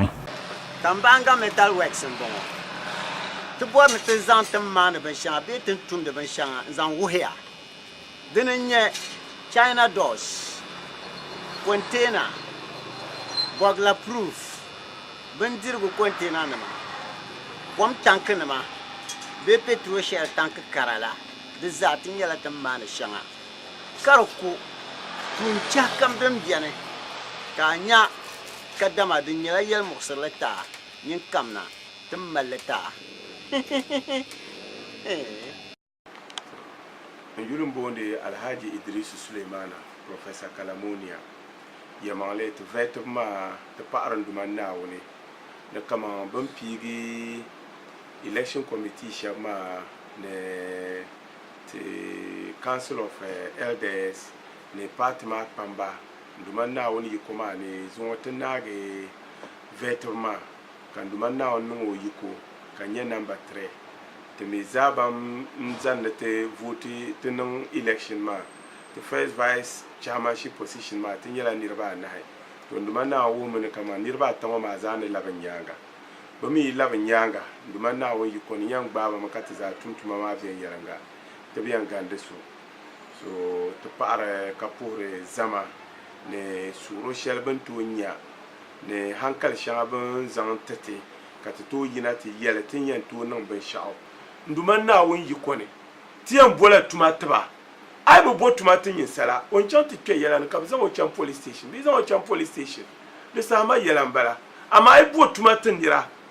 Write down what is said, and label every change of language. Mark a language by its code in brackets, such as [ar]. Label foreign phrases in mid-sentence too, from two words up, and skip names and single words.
[dag] Tambanga Metal Works n bɔŋɔ ti bɔri ni ti zaŋ ti maani binshɛŋa bee ti tumdi binshɛŋa n zaŋ wuhiya dini n nyɛ [en] China doors container burglar proof [dag] bindirigu container nima kom tanki nima bee petrol shɛli tanki kara la di zaa ti nyɛla ti maani shɛŋa ka di ku tuun chɛhi kam din biɛni ka a nya ka dama di nyɛla yɛli muɣusirili taa yin kamna ti malli taa yuli n booni alhaji idrisu suleimana professor kalamonia yɛmaŋli ti vɛti maa ti paɣari nduma naawuni ni kama bin piigi [en] election committee [dag] shɛba maa ni ti council [en] of elders [dag] ni party maa kpamba nduma naawuni yiko maa ni zuŋɔ ti naagi vɛti maa ka nduma naawuni niŋ o yiko ka nyɛ number 3 ti mi zaabam n zandi ti vote ti niŋ election maa ti [en] first vice chairmanship position [dag] maa ti nyɛla niriba 9 to nduma naawuni ni kama niriba 8 ŋɔ maa zaa ni labi nyaanga bɛ mi labi nyaanga nduma naawuni yiko ni yɛn gbaaba ma ka ti zaa tumtuma maa viɛnyɛlinga ti bi yɛn gandi so ti paɣari ka puhiri zama ni suɣuro shɛli bin tooi nya ni hankali shɛŋa bin zaŋ titi ka ti tooi yina ti yɛli ti yɛn tooi niŋ binshɛɣu nduma naawuni yiko ni ti yɛn bola tuma tiba ai bi bo tuma ti nyinsala o n chaŋ ti kpɛ yɛla ni ka bi zaŋ o chaŋ [en] police station [dag] bi zaŋ o chaŋ [en] police station [dag] di sahama yɛla n bala amma ai bo tuma ti nira